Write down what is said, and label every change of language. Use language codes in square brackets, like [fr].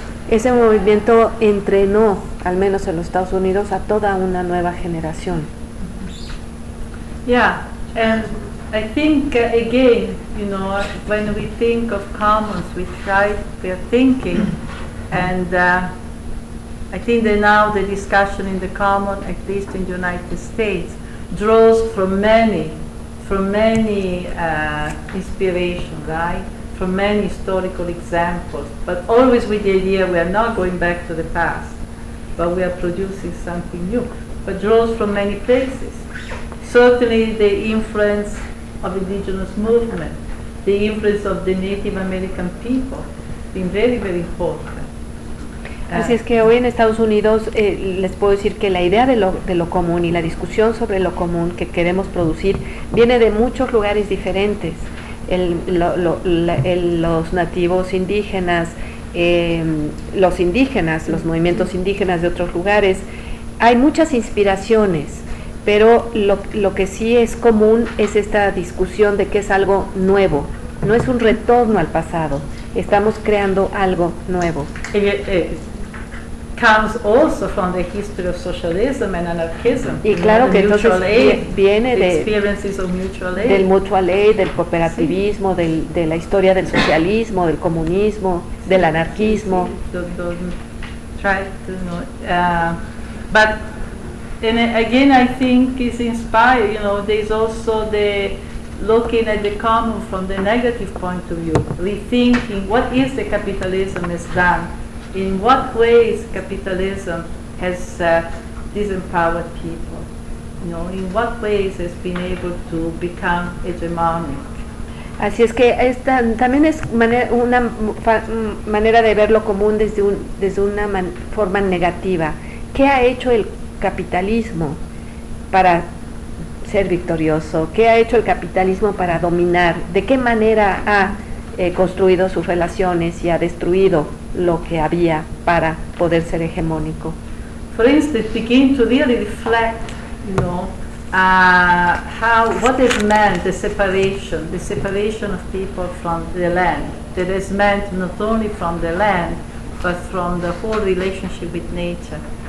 [es] Ese movimiento entrenó, al menos en los Estados Unidos, a toda una nueva generación. [en] Yeah, and I think again, you know, when we think of commons, we are thinking and I think that now the discussion in the common, at least in the United States, draws from many inspiration, right? From many historical examples, but always with the idea we are not going back to the past, but we are producing something new, but draws from many places. Certainly the influence of indigenous movement, the influence of the Native American people, been very, very important. [es] Así es que hoy en Estados Unidos les puedo decir que la idea de lo común y la discusión sobre lo común que queremos producir viene de muchos lugares diferentes. Los nativos indígenas, los indígenas, los movimientos indígenas de otros lugares. Hay muchas inspiraciones, pero lo que sí es común es esta discusión de que es algo nuevo. No es un retorno al pasado, estamos creando algo nuevo. [en] Comes also from the history of socialism and anarchism. [es] Y claro que entonces viene de [en] experiences of mutual aid. [es] Del mutual aid, del cooperativismo, sí. De la historia del socialismo, del comunismo, sí. Del anarquismo. [en] But and again, I think it's inspired. You know, there's also the looking at the common from the negative point of view, rethinking what is the capitalism has done. In what ways capitalism has disempowered people? You know, in what ways has been able to become hegemonic? [es] Así es que esta también es una manera de ver lo común desde una forma negativa. ¿Qué ha hecho el capitalismo para ser victorioso? ¿Qué ha hecho el capitalismo para dominar? ¿De qué manera ha construido sus relaciones y ha destruido lo que había para poder ser hegemónico? [en] For instance, begin to really reflect, how, what has meant the separation of people from the land, that has meant not only from the land, but from the whole relationship with nature.